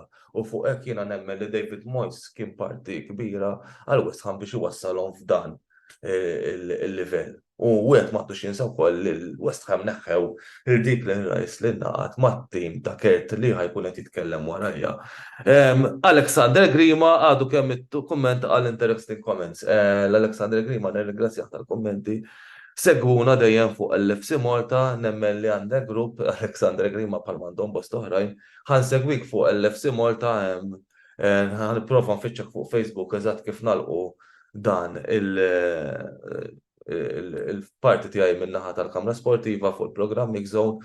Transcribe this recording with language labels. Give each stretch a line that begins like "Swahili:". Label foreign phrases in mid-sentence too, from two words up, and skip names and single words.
Maltese: U fuq hekk jiena nemmen li David Moyes kien parti kbira għal West Ham biex iwassalhom f'dan il-livell. U wieħed m'għandux jinsa wkoll li l-West Ham neħħew il-Declan Rice li ngħaqad mat-tim ta' Kert li ħajkun qed jitkellem warajja. Alexander Grima għadu kemm kumment għal
English: interesting comments.
Maltese: L-Alexander Grima nirringrazzjah tal-kummenti. Segwuna dejjem fuq l-FC Malta, nemmen li għandek grupp Alexander Grima bħal m'għandhom bost oħrajn, ħansegwik fuq l-FC Malta, ħanipprova nfittxek fuq Facebook eżatt kif nagħlqu dan il-parti tiegħi min-naħa tal-Kamra Sportiva fuq il-programm Mix Zone.